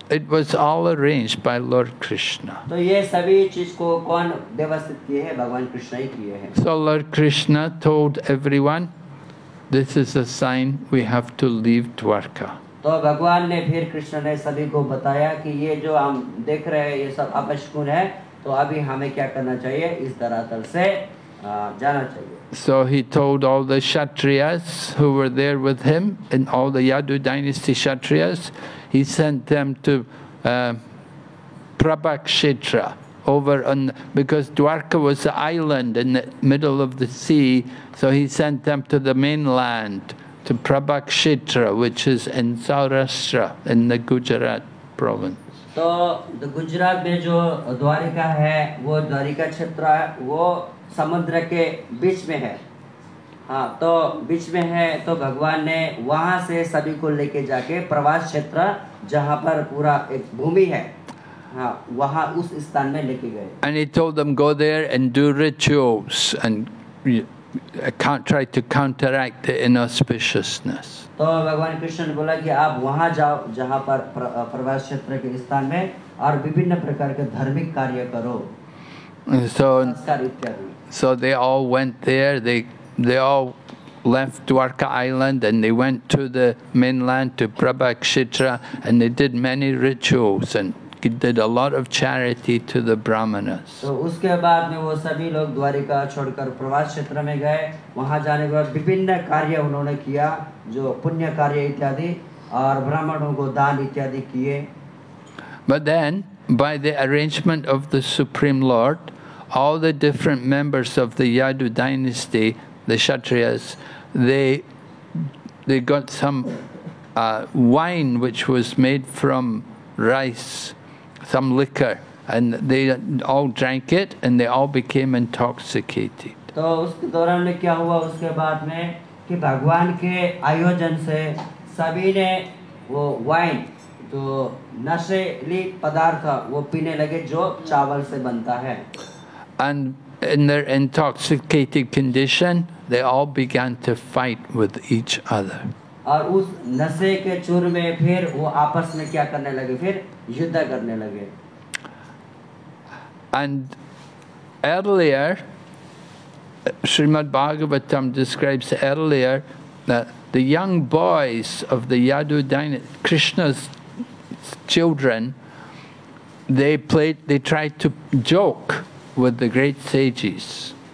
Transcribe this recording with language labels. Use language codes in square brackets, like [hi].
[en] It was all arranged by Lord Krishna. [hi] तो ये सभी चीज को कौन व्यवस्थित किए हैं? भगवान कृष्ण ही किए हैं। [en] So Lord Krishna told everyone, this is a sign we have to leave Dwarka. [hi] तो भगवान ने फिर कृष्ण ने सभी को बताया कि ये जो हम देख रहे हैं ये सब अपशकुन है, तो अभी हमें क्या करना चाहिए? इस धरातल से जाना चाहिए। [en] So he told all the Kshatriyas who were there with him, and all the Yadu dynasty Kshatriyas, he sent them to Prabhakshetra over on, because Dwarka was an island in the middle of the sea, so he sent them to the mainland, to Prabhakshetra, which is in Saurashtra, in the Gujarat province. [hi] तो गुजरात में जो द्वारिका है, वो द्वारिका क्षेत्र है, वो समुद्र के बीच में है। हाँ, तो बीच में है, तो भगवान ने वहाँ से सभी को लेके जाके प्रवास क्षेत्र जहाँ पर पूरा एक भूमि है, हाँ, वहाँ उस स्थान में लेके गए। [en] And he told them go there and do rituals and can't try to counteract the inauspiciousness. [hi] तो भगवान कृष्ण ने बोला कि आप वहाँ जाओ जहाँ पर प्रवास क्षेत्र के स्थान में और विभिन्न प्रकार के धार्मिक कार्य करो, संस्कार इत्यादि। [en] So they all went there. They all left Dwarka Island and they went to the mainland, to Prabhakshetra, and they did many rituals and did a lot of charity to the Brahmanas. [hi] तो उसके बाद में वो सभी लोग द्वारिका छोड़कर प्रवास क्षेत्र में गए। वहाँ जाने के बाद विभिन्न कार्य उन्होंने किया, जो पुण्य कार्य इत्यादि, और ब्राह्मणों को दान इत्यादि किए। [en] But then, by the arrangement of the Supreme Lord, all the different members of the Yadu dynasty, the Kshatriyas, they got some wine which was made from rice, some liquor, and they all drank it and they all became intoxicated. [hi] तो उसके दौरान में क्या हुआ उसके बाद में कि भगवान के आयोजन से सभी ने वो वाइन, जो नशीली पदार्थ वो पीने लगे, जो चावल से बनता है। [en] And in their intoxicated condition, they all began to fight with each other. [hi] और उस नशे के चूर में फिर वो आपस में क्या करने लगे? फिर युद्ध करने लगे। [en] And earlier, Srimad Bhagavatam describes earlier that the young boys of the Yadu dynasty, Krishna's children, they tried to joke with the great sages.